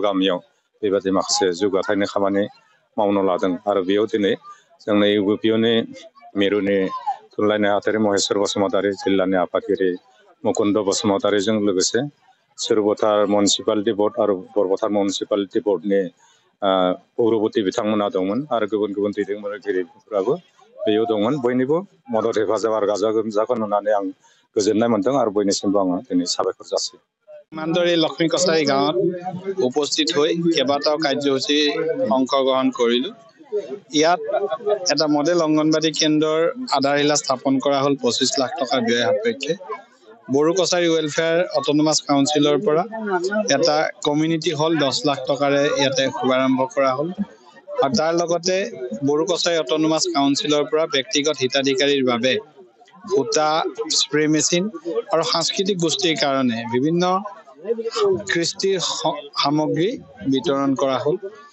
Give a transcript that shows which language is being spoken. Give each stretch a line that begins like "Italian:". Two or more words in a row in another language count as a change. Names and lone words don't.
Bodo: गामियाव बेबायदि माखासे जौगाथायनि खामानि मावनो लादों आरो बेयाव दिनै जोंनि UBPनि मिरुनि थुनलाइ नेहाथारि महेश्वर बसुमतारी जिल्लानि आफादगिरि मुकुन्द बसुमतारीजों लोगोसे सुरभतार मिउनिसिपालिटि बर्ड आरो बरबतार मिउनिसिपालिटि बर्डनि पौरबती बिथांमोना दंमोन आरो गुबुन गुबुन दैदेनगिरिफोराबो बेयाव दंमोन बयनिबो मदद हेफाजाब आरो गाजा गोमजाखौ नुनानै आं गोजोननाय मोनदों आरो बयनिसिमबो आङो दिनै साबायखर जासियो।
Assamese: माনদৰে লক্ষ্মী কছাৰী গাঁৱত উপস্থিত হৈ কেইবাটাও কাৰ্যসূচী অংশগ্ৰহণ কৰিলোঁ। ইয়াত এটা মডেল অংগনবাদী কেন্দ্ৰৰ আধাৰশিলা স্থাপন কৰা হ'ল 25 লাখ টকাৰ ব্যয় সাপেক্ষে। বড়ো কছাৰী ৱেলফেয়াৰ অট'নমাছ কাউন্সিলৰ পৰা এটা
English: community hall
Assamese: 10 লাখ টকাৰে ইয়াতে শুভাৰম্ভ কৰা হ'ল আৰু তাৰ লগতে বড়ো কছাৰী অট'নমাছ কাউন্সিলৰ পৰা ব্যক্তিগত হিতাধিকাৰীৰ বাবে সূতা
English: spray machine
Assamese: আৰু সাংস্কৃতিক গোষ্ঠীৰ কাৰণে বিভিন্ন কৃষ্টিৰ সামগ্ৰী বিতৰণ কৰা হ'ল।